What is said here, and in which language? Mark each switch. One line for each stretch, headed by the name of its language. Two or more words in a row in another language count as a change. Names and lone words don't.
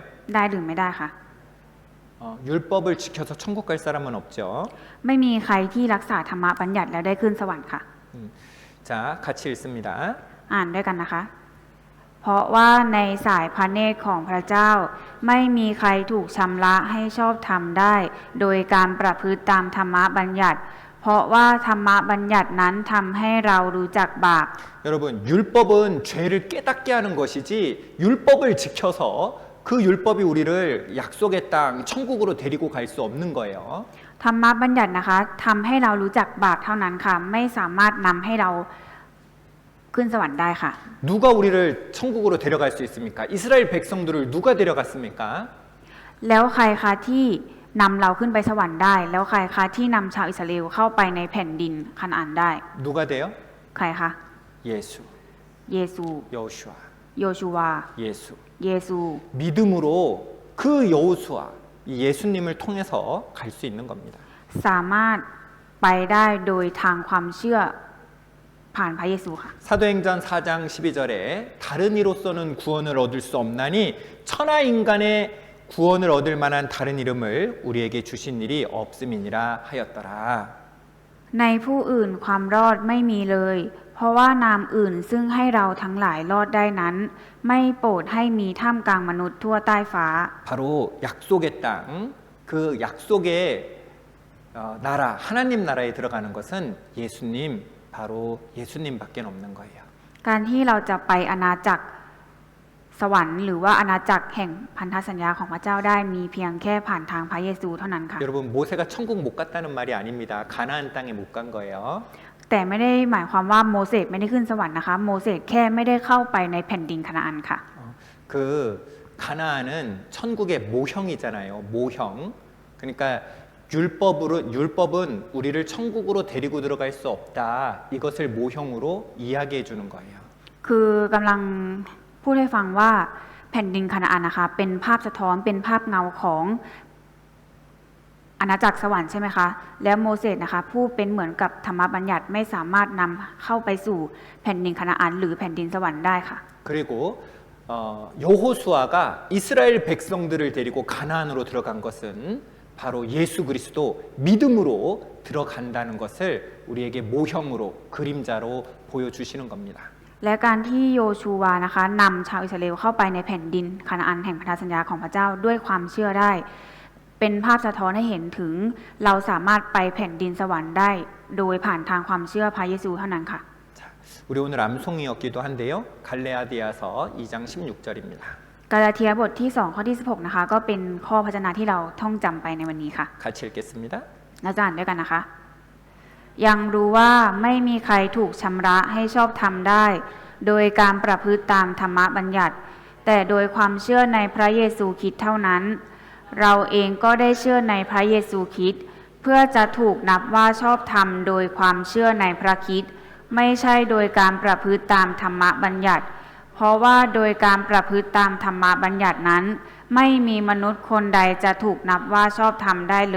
Thai: ได้หรือไม่ได้คะ
Korean: 율법을 지켜서 천국 갈 사람은 없죠.
Thai: ไม่มีใครที่รักษาธรรมบัญญัติแล้วได้ขึ้นสวรรค์ค่ะ
Korean: 자, 같이 읽습니다.
Thai: อ่านด้วยกันนะคะ เพราะว่าในสายพระเนตรของพระเจ้าไม่มีใครถูกชำระให้ชอบธรรมได้ โดยการประพฤติตามธรรมบัญญัติ เพราะว่าธรรมบัญญัตินั้นทำให้เรารู้จักบาป
Korean: 여러분, 율법은 죄를 깨닫게 하는 것이지 율법을 지켜서 그 율법이 우리를 약속의 땅 천국으로 데리고 갈 수 없는 거예요.
Thai: ธรรมบัญญัตินะคะทำให้เรารู้จักบาปเท่านั้นค่ะ ไม่สามารถนำให้เราขึ้นสวรรค์ได้ค่ะ
Korean: 누가 우리를 천국으로 데려갈 수 있습니까? 이스라엘 백성들을 누가 데려갔습니까?
Thai: แล้วใครคะที่นำเราขึ้นไปสวรรค์ได้ แล้วใครคะที่นำชาวอิสราเอลเข้าไปในแผ่นดินคานาอันได้
Korean: 누가 돼요?
Thai: ใครคะ
Korean: 예수,
Thai: เยซู
Korean: 여호수아,
Thai: โยชูวา
Korean: 예수.
Thai: เยซู
Korean: 믿음으로 그 여호수아, 이 예수님을 통해서 갈 수 있는 겁니다.
Thai: สามารถไปได้โดยทางความเชื่อผ่านพระเยซูค่ะ
Korean: 사도행전 4장 12절에 다른 이로서는 구원을 얻을 수 없나니 천하 인간의 구원을 얻을 만한 다른 이름을 우리에게 주신 일이 없음이니라 하였더라.
Thai: ในผู้อื่นความรอดไม่มีเลย เพราะว่านามอื่นซึ่งให้เราทั้งหลายรอดได้นั้น ไม่โปรดให้มีท่ามกลางมนุษย์ทั่วใต้ฟ้า
Korean: 바로 약속의 땅, 그 약속의 나라, 하나님 나라에 들어가는 것은 예수님, 바로 예수님밖에 없는 거예요.
Thai: การที่เราจะไปอาณาจักรสวรรค์หรือว่าอาณาจักรแห่งพันธสัญญาของพระเจ้าได้มีเพียงแค่ผ่านทางพระเยซูเท่านั้นค่ะ
Korean: 여러분 모세가 천국 못 갔다는 말이 아닙니다. 가나안 땅에 못 간 거예요.
Thai: แต่ไม่ได้หมายความว่าโมเสสไม่ได้ขึ้นสวรรค์นะคะ โมเสสแค่ไม่ได้เข้าไปในแผ่นดินคานาอันค่ะ
Korean: 그 가나안은 천국의 모형이잖아요. 모형. 그러니까 율법은 우리를 천국으로 데리고 들어갈 수 없다. 이것을 모형으로 이야기해 주는 거예요.
Thai: คือกำลังพูดให้ฟังว่าแผ่นดินคานาอันนะคะเป็นภาพสะท้อนเป็นภาพเงาของอาณาจักรสวรรค์ใช่ไหมคะแล้วโมเสสนะคะผู้เป็นเหมือนกับธรรมบัญญัติไม่สามารถนำเข้าไปสู่แผ่นดินคานาอันหรือแผ่นดินสวรรค์ได้ค่ะ
Korean: 그리고 여호수아가 이스라엘 백성들을 데리고 가나안으로 들어간 것은 바로 예수 그리스도 믿음으로 들어간다는 것을 우리에게 모형으로 그림자로 보여주시는 겁니다.
Thai: และการที่โยชูวานะคะนำชาวอิสราเอลเข้าไปในแผ่นดินคานาอันแห่งพันธสัญญาของพระเจ้าด้วยความเชื่อได้ เป็นภาพสะท้อนให้เห็นถึงเราสามารถไปแผ่นดินสวรรค์ได้ โดยผ่านทางความเชื่อพระเยซูเท่านั้นค่ะ
Korean: 자, 우리 오늘 암송이었기도 한데요. 갈레아디아서 2장 16절입니다.
Thai: กาลาเทียบทที่2ข้อที่16นะคะก็เป็นข้อพระชนะที่เราท่องจำไปในวันนี้ค่ะ
Korean: 같이 읽겠습니다.
Thai: เราจะอ่านด้วยกันนะคะ ยังรู้ว่าไม่มีใครถูกชำระให้ชอบธรรมได้ โดยการประพฤติตามธรรมบัญญัติ แต่โดยความเชื่อในพระเยซูคริสต์เท่านั้น เราเองก็ได้เชื่อในพระเยซูคริสต์เพื่อจะถูกนับว่าชอบธรรมโดยความเชื่อในพระคริสต์ไม่ใช่โดยการประพฤติตามธรรมบัญญัติ เพราะว่าโดยการประพฤติตามธรรมบัญญัตินั้น ไม่มีมนุษย์คนใดจะถูกนับว่าชอบธรรมได้เลย